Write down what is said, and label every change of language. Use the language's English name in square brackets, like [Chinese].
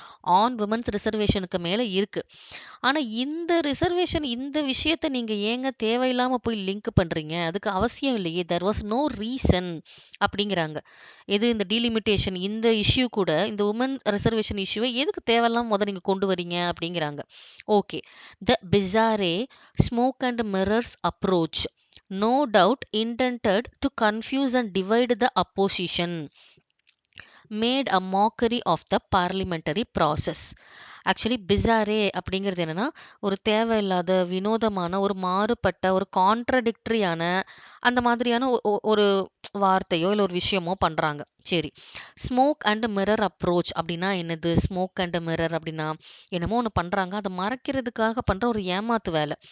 [Tamil] On women's ரிசர்வேஷனுக்கு மேல இருக்கு. ஆனா இந்த ரிசர்வேஷன் இந்த விஷயத்த நீங்க ஏங்க தேவையில்லாம போய் லிங்க் பண்றீங்க? அதுக்கு அவசியம் இல்லையே. [English] there was no reason [Tamil] அப்படிங்கிறாங்க. எது இந்த டீலிமிட்டேஷன் இந்த இஷ்யூ கூட இந்த உமன் ரிசர்வேஷன் இஷ்யூவை எதுக்கு தேவையில்லாம நீங்க கொண்டு வரீங்க அப்படிங்கிறாங்க. Okay. [English] The bizarre smoke and mirrors approach no doubt intended to confuse and divide the opposition made a mockery of the parliamentary process. [Tamil] Actually பிசாரே அப்படிங்கிறது என்னன்னா ஒரு தேவையில்லாத வினோதமான ஒரு மாறுபட்ட ஒரு கான்ட்ரடிக்டரியான அந்த மாதிரியான ஒரு வார்த்தையோ இல்லை ஒரு விஷயமோ பண்றாங்க. சரி, ஸ்மோக் அண்ட் மிரர் அப்ரோச் அப்படின்னா என்னது? ஸ்மோக் அண்ட் மிரர் அப்படின்னா என்னமோ ஒன்று பண்றாங்க, அதை மறைக்கிறதுக்காக பண்ற ஒரு ஏமாத்து வேலை.